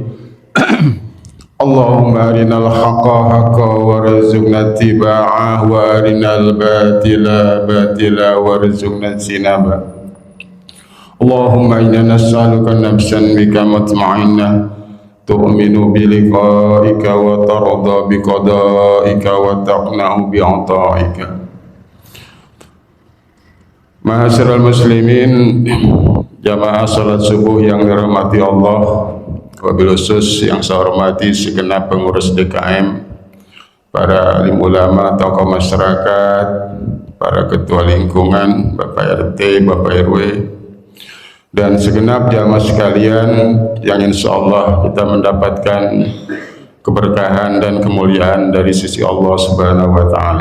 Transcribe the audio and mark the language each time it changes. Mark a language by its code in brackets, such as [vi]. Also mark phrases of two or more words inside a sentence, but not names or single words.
[ar] اللهم أرنا الحق حقا وارزقنا اتباعه وأرنا الباطل باطلا وارزقنا اجتنابه. اللهم إنا نسألك نفسا بك مطمئنة تؤمن بلقائك وترضى بقضائك وتقنع بعطائك. معاشر المسلمين, [id] jamaah salat subuh yang dirahmati Allah, [ar] وبالخصوص [id] yang saya hormati segenap pengurus DKM, para alim ulama, tokoh masyarakat, para ketua lingkungan, Bapak RT, Bapak RW, dan segenap jamaah sekalian yang [ar] إن شاء الله [id] kita mendapatkan keberkahan dan kemuliaan dari sisi Allah [ar] سبحانه وتعالى.